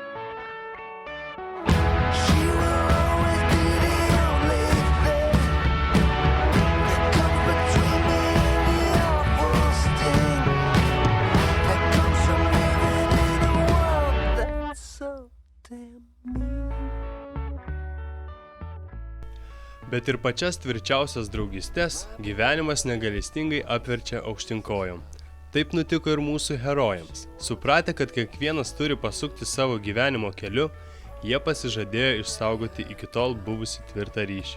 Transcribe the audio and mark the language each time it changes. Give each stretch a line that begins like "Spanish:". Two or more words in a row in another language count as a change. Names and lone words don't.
English: She will always be the only thing that comes between me and the awful sting that comes from living in a world that's so damn mean.
Lithuanian: Bet ir pačias tvirčiausias draugystes gyvenimas negailestingai apverčia aukštyn kojom. Taip nutiko ir mūsų herojams. Supratę, kad kiekvienas turi pasukti savo gyvenimo keliu, jie pasižadėjo išsaugoti iki tol buvusi tvirtą ryšį.